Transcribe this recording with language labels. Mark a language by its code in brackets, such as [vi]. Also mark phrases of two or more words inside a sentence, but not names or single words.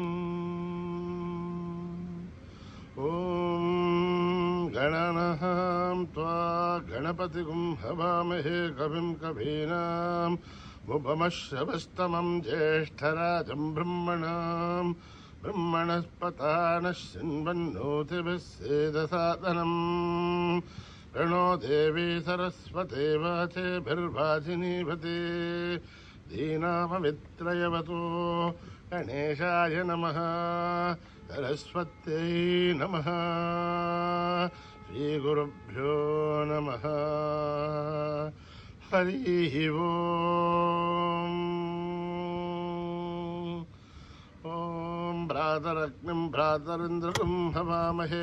[sa] ఓం గణానాం త్వా గణపతిగుం హవామహే కవిం కవీనాం ఉపమశ్రవస్తమం జ్యేష్ఠరాజం బ్రహ్మణాం బ్రహ్మణస్పతానః శృण्वन्नोतिभिः सेदसादनम् प्रणो देवी सरस्वती वाचेभिर्वाचिनीवती दीनामवित्रयवतु गणेशाय नमः सरस्वत्यै नमः श्रीगुरुभ्यो नमः हरिः ओम् ॐ भ्रातरग्निं भ्रातरिन्द्रं हवामहे